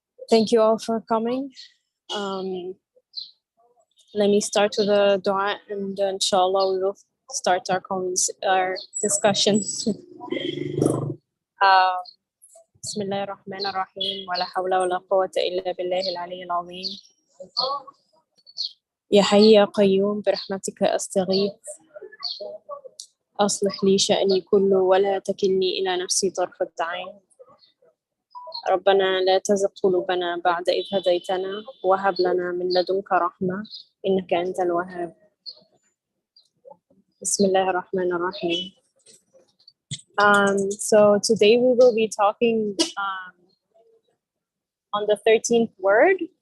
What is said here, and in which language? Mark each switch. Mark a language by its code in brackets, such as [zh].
[en] Thank you all for coming. Let me start with a dua, and inshallah we will start our discussion. [ar] بسم الله الرحمن الرحيم ولا حول ولا قوة إلا بالله العلي العظيم يا حي يا قيوم برحمتك أستغيث أصلح لي شأني كله ولا تكلني إلى نفسي طرفة عين ربنا لا تزغ قلوبنا بعد إذ هديتنا وهب لنا من لدنك رحمة إنك أنت الوهاب بسم الله الرحمن الرحيم. [en] So today we will be talking on the 13th word.